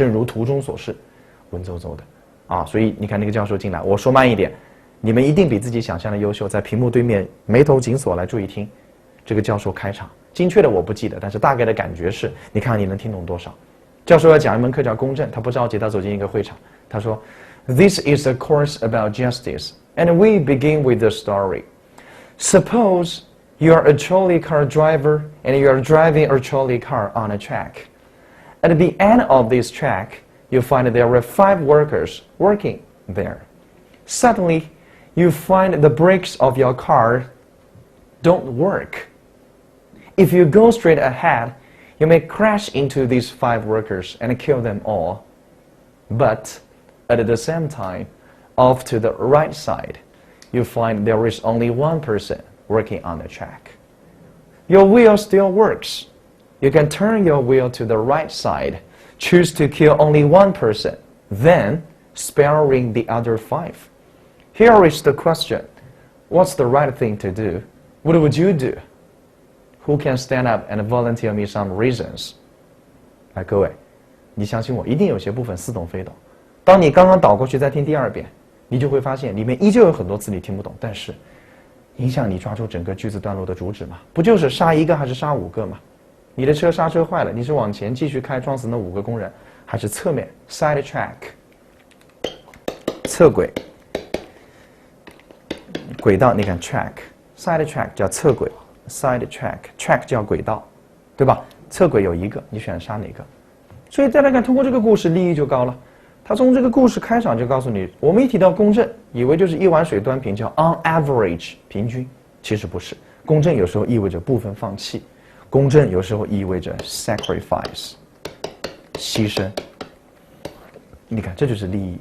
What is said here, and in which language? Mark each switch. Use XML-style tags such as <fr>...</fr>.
<zh>正如图中所示，文绉绉的啊。所以你看那个教授进来，我说慢一点，你们一定比自己想象的优秀。在屏幕对面眉头紧锁来注意听，这个教授开场，精确的我不记得，但是大概的感觉是，你看你能听懂多少？教授要讲一门课叫公正，他不着急，他走进一个会场，他说 ，</zh> <en>This is a course about justice. And we begin with the story. Suppose you are a trolley car driver and you are driving a trolley car on a track. At the end of this track, you find there were 5 workers working there. Suddenly, you find the brakes of your car don't work. If you go straight ahead, you may crash into these 5 workers and kill them all. But at the same time, off to the right side, you find there is only one person working on the track. Your wheel still works. You can turn your wheel to the right side, choose to kill only one person, then sparing the other 5. Here is the question. What's the right thing to do? What would you do? Who can stand up and volunteer me some reasons?</en> <zh>来，各位，你相信我，一定有些部分似懂非懂。当你刚刚倒过去再听第2遍，你就会发现里面依旧有很多字你听不懂，但是影响你抓住整个句子段落的主旨嘛？不就是杀1个还是杀5个嘛？你的车刹车坏了，你是往前继续开撞死那5个工人，还是侧面 side track 侧轨轨道？你看 track side track 叫侧轨 side track track 叫轨道，对吧？侧轨有1个，你选杀哪个？所以大家看，通过这个故事利益就高了。他从这个故事开场就告诉你，我们一提到公正，以为就是一碗水端平，叫 on average 平均，其实不是。公正有时候意味着部分放弃，公正有时候意味着 sacrifice 牺牲。你看，这就是利益。</zh>